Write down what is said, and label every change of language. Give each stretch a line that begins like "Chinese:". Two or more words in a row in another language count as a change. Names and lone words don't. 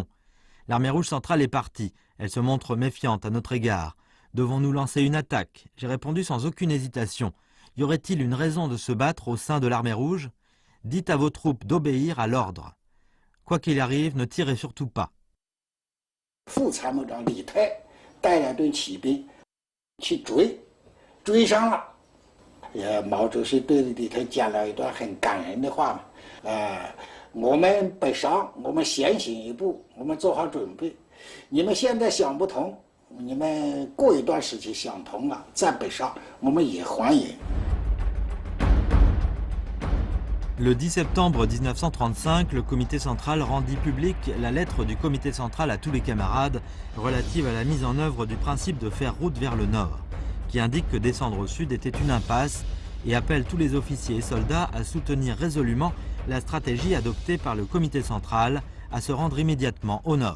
French: L'armée rouge centrale est partie. Elle se montre méfiante à notre égard. Devons-nous lancer une attaque? J'ai répondu sans aucune hésitation. Y aurait-il une raison de se battre au sein de l'armée rouge? Dites à vos troupes d'obéir à l'ordre. Quoi qu'il arrive, ne tirez surtout pas.
Chinese: 副参谋长李泰带了队骑兵去追上了。毛主席对李泰讲了一段很感人的话嘛，我们北上，我们先行一步，我们做好准备。你们现在想不通，你们过一段时期想通了，再北上，我们也欢迎。
French: Le 10 septembre 1935, le comité central rendit publique la lettre du comité central à tous les camarades relative à la mise en œuvre du principe de faire route vers le nord, qui indique que descendre au sud était une impasse et appelle tous les officiers et soldats à soutenir résolument la stratégie adoptée par le comité central à se rendre immédiatement au nord.